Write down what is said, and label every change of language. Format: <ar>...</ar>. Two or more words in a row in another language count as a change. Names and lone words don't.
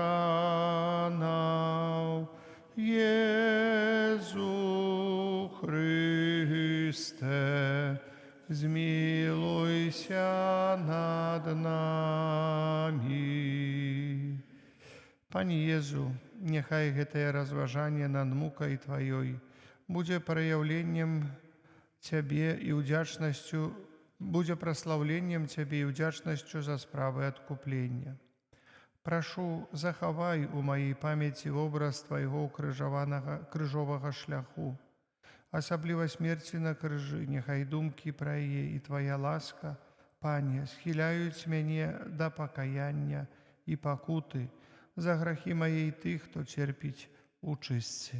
<pl>ranał, Jezu Chryste, zmiłuj się nad nami. Panie Jezu, niechaj</pl> <be>гэтае разважанне над мукай Тваёй будзе праяўленнем Цябе і ўдзячнасцю, будзе праслаўленнем Цябе і ўдзячнасцю за справы адкуплення. Прашу, захавай у маёй памяці вобраз Твайго крыжовага шляху, асабліва смерці на крыжы, няхай думкі пра яе і Твая ласка, Пане, схіляюць мяне да пакаяння і пакуты за грахі мае і тых, хто церпіць у чыстцы.</be>